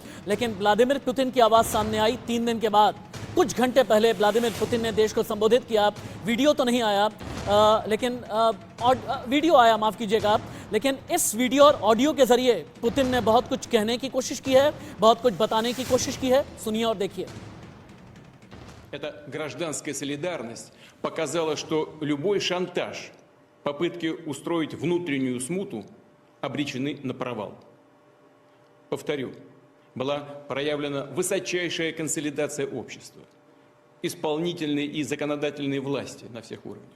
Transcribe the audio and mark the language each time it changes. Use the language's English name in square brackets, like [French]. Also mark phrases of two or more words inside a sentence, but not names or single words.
[Hindi] लेकिन व्लादिमीर पुतिन की आवाज़ सामने आई 3 दिन के बाद। कुछ घंटे पहले व्लादिमीर पुतिन ने देश को संबोधित किया। वीडियो तो नहीं आया, लेकिन वीडियो आया, माफ़ कीजिएगा आप। लेकिन इस वीडियो और ऑडियो के जरिए पुतिन ने बहुत कुछ कहने की कोशिश की है, बहुत कुछ बताने की कोशिश की है। सुनिए और देखिए। [Russian] Эта гражданская солидарность показала, что любой шантаж, попытки устроить внутреннюю смуту обречены на провал. Повторю, была проявлена высочайшая консолидация общества, исполнительной и законодательной власти на всех уровнях.